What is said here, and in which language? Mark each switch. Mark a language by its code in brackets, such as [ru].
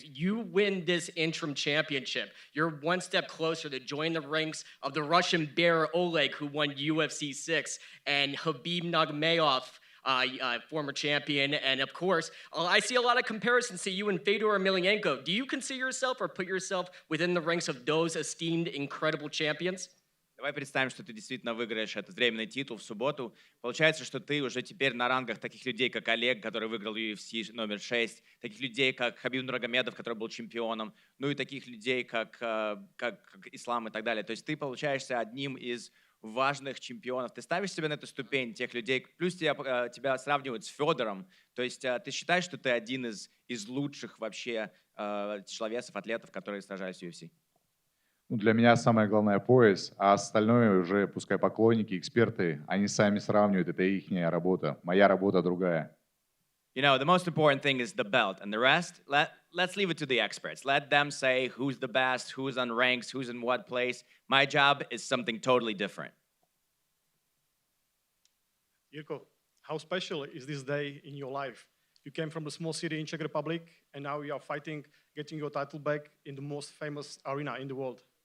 [en] You win this interim championship. You're one step closer to join the ranks of the Russian bear Oleg, who won UFC 6, and Khabib Nurmagomedov, former champion. And of course, I see a lot of comparisons to you and Fedor Emelianenko. Do you consider yourself or put yourself within the ranks of those esteemed incredible champions? [ru] Давай представим, что ты действительно выиграешь этот временный титул в субботу. Получается, что ты уже теперь на рангах таких людей, как Олег, который выиграл UFC номер 6, таких людей, как Хабиб Нурмагомедов, который был чемпионом, ну и таких людей, как Ислам и так далее. То есть ты получаешься одним из важных чемпионов. Ты ставишь себя на эту ступень тех людей, плюс тебя сравнивают с Федором. То есть ты считаешь, что ты один из лучших вообще тяжеловесов, атлетов, которые сражаются в UFC? Ну, для меня самое главное пояс, а остальное уже, пускай поклонники, эксперты, они сами сравнивают, это их работа. Моя работа другая. [en] You know, the most important thing is the belt, and the rest, let's leave it to the experts. Let them say who's the best, who's on ranks, who's in what place. My job is something totally different. Jirko, how special is this day in your life? You came from a small city in Czech Republic, and now you are fighting, getting your title back in the most famous arena in the world.